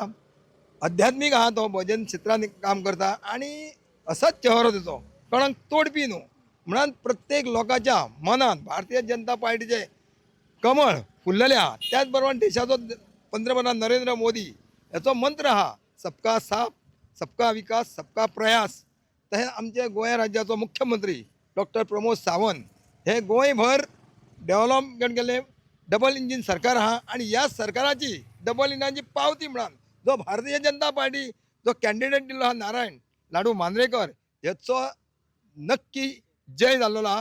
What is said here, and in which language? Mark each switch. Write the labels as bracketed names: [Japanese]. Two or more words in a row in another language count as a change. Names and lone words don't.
[Konkani] आध्यात्मीक आहा तो भजन क्षेत्रांत काम करता आनी असोच चेहरो तेचो कोणाक तोडपी न्हू म्हणून प्रत्येक लोकांच्या मनात भारतीय जनता पार्टीचे कमळ फुललेले आहा. त्याच बरोबर देशाचो पंतप्रधान नरेंद्र मोदी याचो मंत्र आहा [Hindi] सबका साथ सबका विकास सबका प्रयास. [Konkani] तशें आमचे गोंय राज्याचो मुख्यमंत्री डॉक्टर प्रमोद सावंत हे गोंयभर डेव्हलपमेंट केल्लें [English] double engine [Konkani] सरकार आहा आनी ह्या सरकाराची डबल इंजिनाची पावती म्हणून जो भारतीय जनता पार्टी जो कॅन्डिडेट दिल्लो आहा नारायण लाडू मांद्रेकर हेचो नक्की जय जाल्लो आहा.